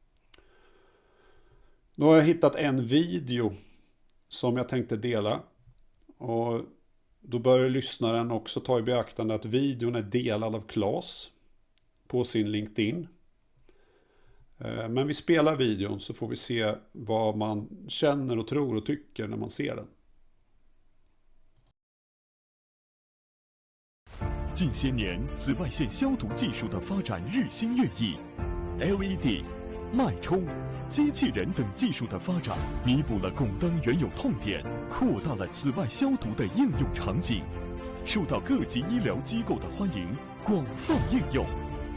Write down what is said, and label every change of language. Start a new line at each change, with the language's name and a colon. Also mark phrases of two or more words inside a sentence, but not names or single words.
Swedish: Då har jag hittat en video som jag tänkte dela, och då bör lyssnaren också ta i beaktande att videon är delad av Claes på sin LinkedIn. Men vi spelar videon så får vi se vad man känner och tror och tycker när man ser den.
Chinese: 近些年，紫外线消毒技术的发展日新月异 ，LED、脉冲、机器人等技术的发展，弥补了供灯原有痛点，扩大了紫外消毒的应用场景，受到各级医疗机构的欢迎，广泛应用。